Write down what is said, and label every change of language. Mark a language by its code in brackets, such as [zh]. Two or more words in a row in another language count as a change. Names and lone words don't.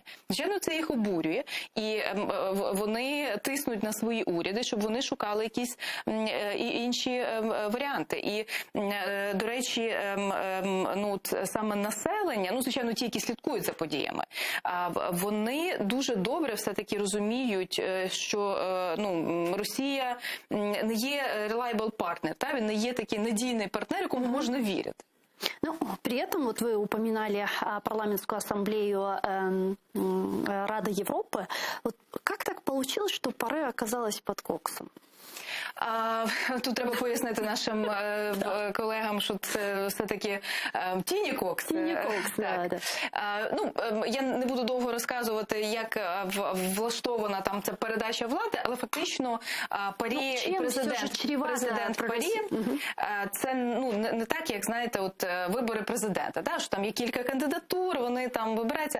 [uk] Звичайно, це їх обурює, і вони тиснуть на свої уряди, щоб вони шукали якісь інші варіанти. І, до речі, саме населення, звичайно, ті, які слідкують за подіями, вони дуже добре все-таки розуміють, що Росія не є [en] reliable partner, [uk] він не є такий надійний партнер, якому можна вірити. [ru] При этом вот вы упоминали парламентскую ассамблею Рады Европы. Вот как так получилось, что ПАРЕ оказалась под коксом? [uk] Тут треба пояснити нашим колегам, що це все-таки Тіні Кокс. Тіні Кокс, так. Я не буду довго розказувати, як влаштована там ця передача влади, але фактично ПАРЄ і президент ПАРЄ, це не так, як, знаєте, вибори президента, що там є кілька кандидатур, вони там вибираються.